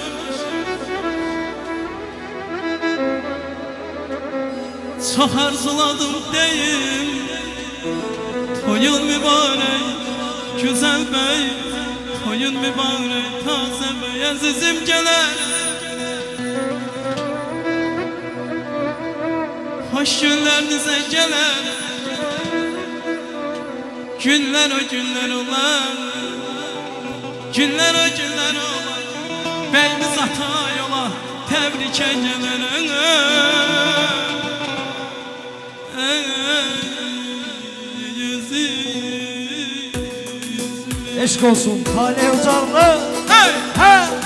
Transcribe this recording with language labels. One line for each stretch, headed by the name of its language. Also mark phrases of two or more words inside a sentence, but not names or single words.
Turkish: Çok arzuladım deyim, toyun mübarek, güzel bey.
Azerbaijani: Toyun mübarek, taze bey, azizim gələr. Hoş günlərinize gələr. Günlər o günlər olar, günlər o günlər olar. Beyimiz ata yola, təbrikə gələr. Eşk olsun Kale Ocağlı. Hey! He!